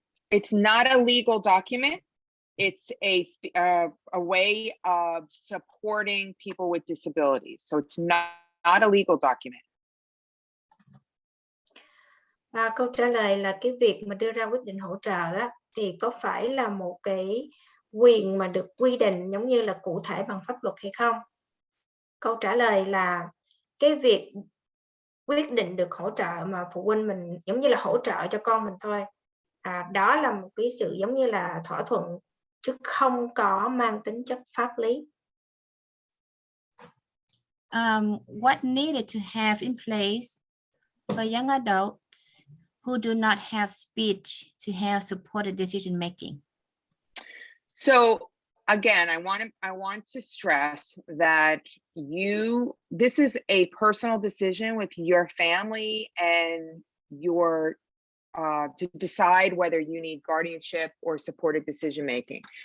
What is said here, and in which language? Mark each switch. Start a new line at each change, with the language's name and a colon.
English: It's not a legal document. It's a way of supporting people with disabilities. So it's not a legal document.
Vietnamese: Câu trả lời là cái việc mà đưa ra quyết định hỗ trợ á, thì có phải là một cái quyền mà được quy định giống như là cụ thể bằng pháp luật hay không? Câu trả lời là cái việc quyết định được hỗ trợ mà phụ huynh mình giống như là hỗ trợ cho con mình thôi. Đó là một cái sự giống như là thỏa thuận chứ không có mang tính chất pháp lý.
English: What needed to have in place for young adults who do not have speech to have supported decision making? So again, I want to stress that this is a personal decision with your family and your to decide whether you need guardianship or supported decision making.